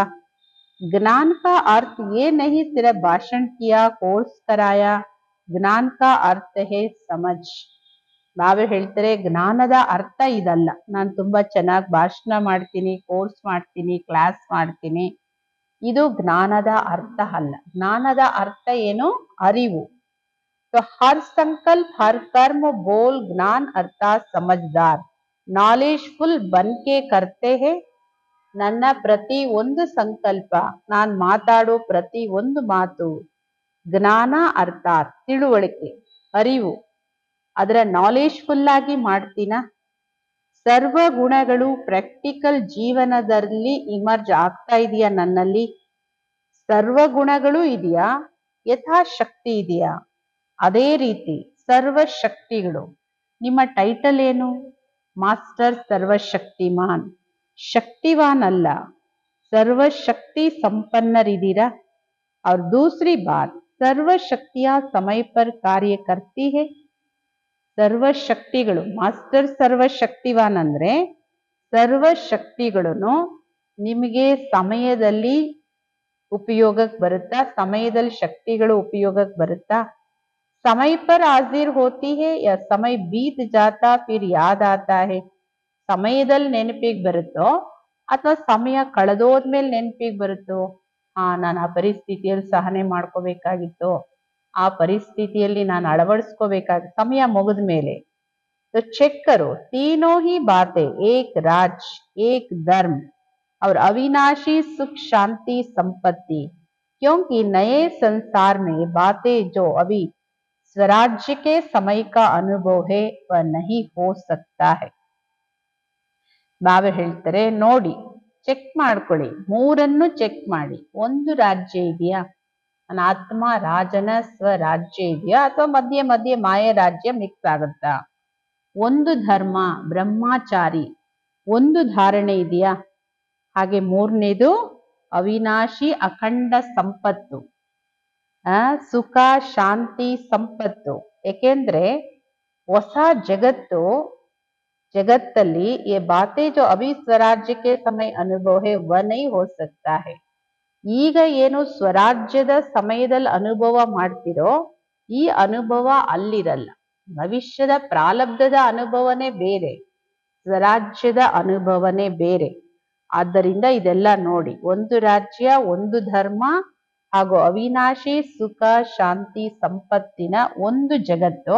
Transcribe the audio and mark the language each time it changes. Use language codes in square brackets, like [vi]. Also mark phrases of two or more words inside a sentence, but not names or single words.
[hi] ज्ञान का अर्थ ये नहीं सिर्फ भाषण किया, कोर्स कराया. ज्ञान का अर्थ है समझ. [kn] ನಾವೇ ಹೇಳ್ತಾರೆ ಜ್ಞಾನದ ಅರ್ಥ ಇದಲ್ಲ, ನಾನು ತುಂಬಾ ಚೆನ್ನಾಗಿ ಭಾಷಣ ಮಾಡ್ತೀನಿ, ಕೋರ್ಸ್ ಮಾಡ್ತೀನಿ, ಕ್ಲಾಸ್ ಮಾಡ್ತೀನಿ, ಇದು ಜ್ಞಾನದ ಅರ್ಥ ಅಲ್ಲ. ಜ್ಞಾನದ ಅರ್ಥ ಏನು? ಅರಿವು. [hi] तो हर संकल्प, हर कर्म, बोल, ज्ञान अर्थात समझदार, नॉलेजफुल बन के करते हैं. [kn] ನನ್ನ ಪ್ರತಿ ಒಂದು ಸಂಕಲ್ಪ, ನಾನು ಮಾತಾಡೋ ಪ್ರತಿ ಒಂದು ಮಾತು ಜ್ಞಾನ ಅರ್ಥಾತ್ ತಿಳುವಳಿಕೆ, ಅರಿವು, ಅದರ ನಾಲೆಜ್ಫುಲ್ ಆಗಿ ಮಾಡ್ತೀನ. ಸರ್ವ ಗುಣಗಳು ಪ್ರಾಕ್ಟಿಕಲ್ ಜೀವನದಲ್ಲಿ ಇಮರ್ಜ್ ಆಗ್ತಾ ಇದೆಯಾ ನನ್ನಲ್ಲಿ? ಸರ್ವ ಗುಣಗಳು ಇದೆಯಾ? ಯಥಾಶಕ್ತಿ ಇದೆಯಾ? ಅದೇ ರೀತಿ ಸರ್ವಶಕ್ತಿಗಳು. ನಿಮ್ಮ ಟೈಟಲ್ ಏನು? ಮಾಸ್ಟರ್ ಸರ್ವಶಕ್ತಿಮಾನ್. ಶಕ್ತಿವಾನ್ ಅಲ್ಲ, ಸರ್ವಶಕ್ತಿ ಸಂಪನ್ನರಿದ್ದೀರಾ. [hi] और दूसरी बात, सर्वशक्तियां समय पर ಕಾರ್ಯ करती है. [kn] ಸರ್ವಶಕ್ತಿಗಳು, ಮಾಸ್ಟರ್ ಸರ್ವಶಕ್ತಿವಾನ್ ಅಂದ್ರೆ ಸರ್ವಶಕ್ತಿಗಳನ್ನು ನಿಮಗೆ ಸಮಯದಲ್ಲಿ ಉಪಯೋಗಕ್ಕೆ ಬರುತ್ತಾ? ಸಮಯದಲ್ಲಿ ಶಕ್ತಿಗಳು ಉಪಯೋಗಕ್ಕೆ ಬರುತ್ತಾ? [hi] समय पर हाजिर होती है या समय बीत जाता फिर याद आता है. [kn] ಸಮಯದಲ್ಲಿ ನೆನಪಿಗೆ ಬರುತ್ತೋ ಅಥವಾ ಸಮಯ ಕಳೆದೋದ್ಮೇಲೆ ನೆನಪಿಗೆ ಬರುತ್ತೋ? ನಾನು ಆ ಪರಿಸ್ಥಿತಿಯಲ್ಲಿ ಸಹನೆ ಮಾಡ್ಕೋಬೇಕಾಗಿತ್ತು, ಆ ಪರಿಸ್ಥಿತಿಯಲ್ಲಿ ನಾನು ಅಳವಡಿಸ್ಕೋಬೇಕಾಗಿತ್ತು, ಸಮಯ ಮುಗಿದ ಮೇಲೆ. [hi] तो चेक करो, तीनों ही बातें एक राज, एक धर्म और अविनाशी सुख शांति संपत्ति. क्योंकि नए संसार में बातें जो अभी स्वराज्य के समय का अनुभव है वह नहीं हो सकता है. [kn] ಬಾಬಾ ಹೇಳ್ತಾರೆ ನೋಡಿ, ಚೆಕ್ ಮಾಡ್ಕೊಳ್ಳಿ, ಮೂರನ್ನು ಚೆಕ್ ಮಾಡಿ. ಒಂದು ರಾಜ್ಯ ಇದೆಯಾ? ನನ್ನ ಆತ್ಮ ರಾಜನ ಸ್ವರಾಜ್ಯ ಇದೆಯಾ ಅಥವಾ ಮಧ್ಯೆ ಮಧ್ಯೆ ಮಾಯ ರಾಜ್ಯ ಮಿಕ್ಸ್ ಆಗುತ್ತಾ? ಒಂದು ಧರ್ಮ ಬ್ರಹ್ಮಚಾರಿ, ಒಂದು ಧಾರಣೆ ಇದೆಯಾ? ಹಾಗೆ ಮೂರನೇದು ಅವಿನಾಶಿ ಅಖಂಡ ಸಂಪತ್ತು, ಸುಖ ಶಾಂತಿ ಸಂಪತ್ತು. ಏಕೆಂದ್ರೆ ಹೊಸ ಜಗತ್ತು [hi] जगत्तಲ್ಲಿ ये बातें जो अभी स्वराज्य के समय अनुभव है वह नहीं हो सकता है. [kn] ಈಗ ಏನು ಸ್ವರಾಜ್ಯದ ಸಮಯದಲ್ಲಿ ಅನುಭವ ಮಾಡ್ತಿರೋ ಈ ಅನುಭವ ಅಲ್ಲಿರಲ್ಲ. ಭವಿಷ್ಯದ ಪ್ರಾರಬ್ಧದ ಅನುಭವನೇ ಬೇರೆ, ಸ್ವರಾಜ್ಯದ ಅನುಭವನೇ ಬೇರೆ. ಆದ್ದರಿಂದ ಇದೆಲ್ಲ ನೋಡಿ, ಒಂದು ರಾಜ್ಯ, ಒಂದು ಧರ್ಮ ಹಾಗೂ ಅವಿನಾಶಿ ಸುಖ ಶಾಂತಿ ಸಂಪತ್ತಿನ ಒಂದು ಜಗತ್ತು.